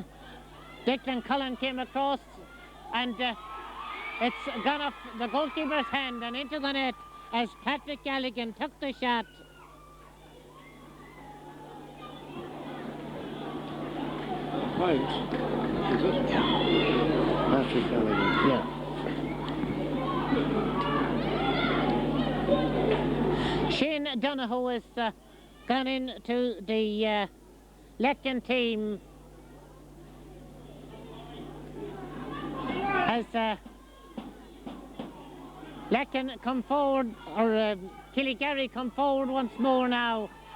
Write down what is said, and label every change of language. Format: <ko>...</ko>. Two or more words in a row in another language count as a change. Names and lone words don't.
<en>Declan Cullen came across, and it's gone off the goalkeeper's hand and into the net as Patrick Gallagher took the shot. Right, is it? Yeah. Patrick Gallagher. Yeah. Shane Donoghue has gone into the Lacken team. As Lacken come forward, or Killygarry come forward once more now.</en>